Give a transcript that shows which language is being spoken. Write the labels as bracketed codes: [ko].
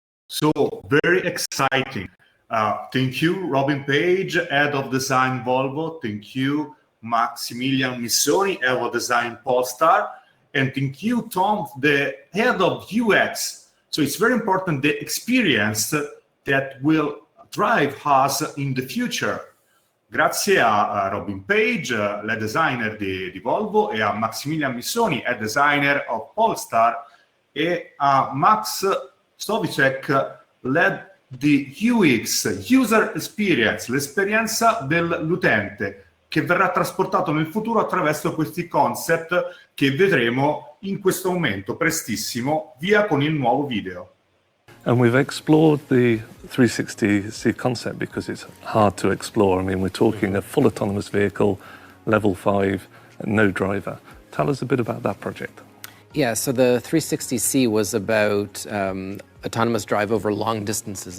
[en] So, very exciting. Thank you, Robin Page, Head of Design Volvo. Thank you, Maximilian Missoni, Head of Design Polestar. And thank you, Tom, the Head of UX. So it's very important, the experience that will drive us in the future. [it] Grazie a Robin Page, lead designer di Volvo, e a Maximilian Missoni, [en] head designer of Polestar, [it] e a Max Stovicek, lead di UX, User Experience, l'esperienza dell'utente, che verrà trasportato nel futuro attraverso questi concept che vedremo in questo momento, prestissimo, via con il nuovo video. [en] And we've explored the 360C concept because it's hard to explore. I mean, we're talking a full autonomous vehicle, level 5, no driver. Tell us a bit about that project. Yeah, so the 360C was about autonomous drive over long distances.